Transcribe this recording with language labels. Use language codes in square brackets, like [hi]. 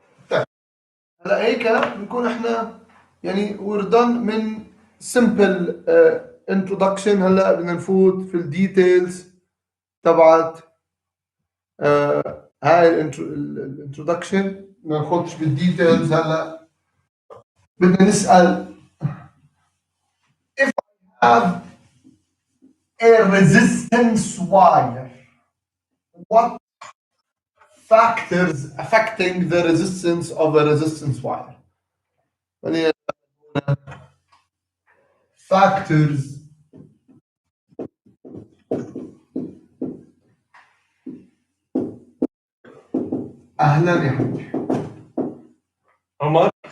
[ar] طيب هلا هيك بنكون احنا يعني [en] we're done [ar] من [en] simple introduction. [ar] هلا بدنا نفوت في الديتيلز تبعت هاي الانترودكشن. ما نخوضش بالديتيلز. هلا بدنا نسأل [en] if I have a resistance wire, what factors affecting the resistance of a resistance wire? [ar] Factors اهلا يا حبيبي عمر.